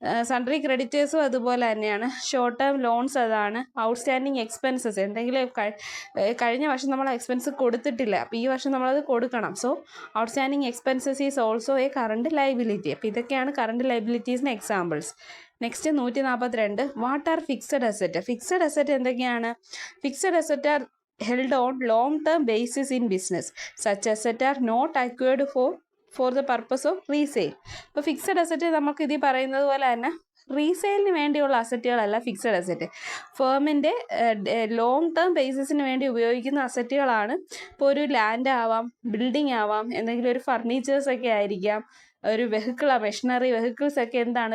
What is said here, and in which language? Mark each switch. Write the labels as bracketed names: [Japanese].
[Malayalam] Sundry ക്രെഡിറ്റേഴ്സും അതുപോലെ തന്നെയാണ്. Short term loans അതാണ്. ഔട്ട്സ്റ്റാൻഡിങ് എക്സ്പെൻസസ്, എന്തെങ്കിലും കഴിഞ്ഞ വർഷം നമ്മൾ എക്സ്പെൻസ് കൊടുത്തിട്ടില്ല, അപ്പോൾ ഈ വർഷം നമ്മളത് കൊടുക്കണം. [English] So outstanding expenses is also a current liability. [Malayalam] അപ്പോൾ ഇതൊക്കെയാണ് current ലയബിലിറ്റീസിന് examples. [English] Next 142. What are fixed asset? [Malayalam] Fixed asset എന്തൊക്കെയാണ്? [English] Fixed asset are held on long-term basis in business. Such assets are not acquired for the purpose of resale. [Malayalam] ഇപ്പോൾ fixed asset നമുക്ക് ഇതിൽ പറയുന്നത് പോലെ തന്നെ റീസെയിലിന് വേണ്ടിയുള്ള അസറ്റുകളല്ല ഫിക്സഡ് അസറ്റ്. ഫേമിൻ്റെ ലോങ് ടേം ബേസിസിന് വേണ്ടി ഉപയോഗിക്കുന്ന അസറ്റുകളാണ്. ഇപ്പോൾ ഒരു ലാൻഡ് ആവാം, ബിൽഡിംഗ് ആവാം, എന്തെങ്കിലും ഒരു ഫർണിച്ചേഴ്സൊക്കെ ആയിരിക്കാം, ഒരു മെഷീനറി വെഹിക്കിൾസ് ഒക്കെ എന്താണ്?